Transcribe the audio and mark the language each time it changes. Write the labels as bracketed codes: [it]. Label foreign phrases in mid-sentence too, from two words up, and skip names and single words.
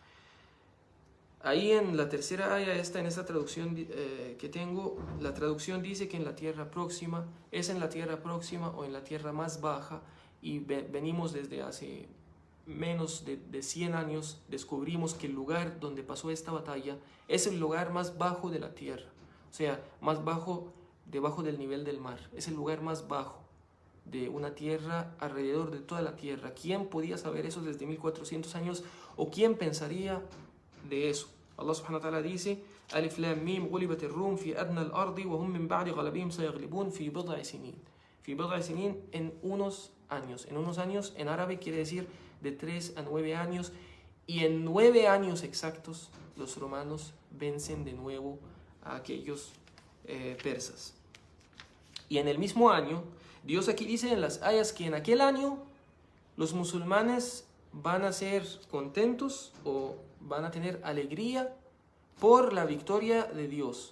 [es] Ahí en la tercera aya, en esta traducción que tengo, la traducción dice que en la tierra próxima, es en la tierra próxima o en la tierra más baja, y venimos desde hace menos de 100 años, descubrimos que el lugar donde pasó esta batalla es el lugar más bajo de la tierra, o sea, más bajo, debajo del nivel del mar, es el lugar más bajo de una tierra alrededor de toda la tierra. ¿Quién podía saber eso desde 1400 años? ¿O quién pensaría de eso? [ar] الله سبحانه وتعالى dice: الم غلبت الروم في أدنى الأرض وهم من بعد غلبهم سيغلبون في بضع سنين. في بضع سنين, [es] en unos años. En unos años en árabe quiere decir de 3 a 9 años, y en 9 años exactos los romanos vencen de nuevo a aquellos persas. Y en el mismo año, Dios aquí dice en las ayas que en aquel año los musulmanes van a ser contentos o van a tener alegría por la victoria de Dios.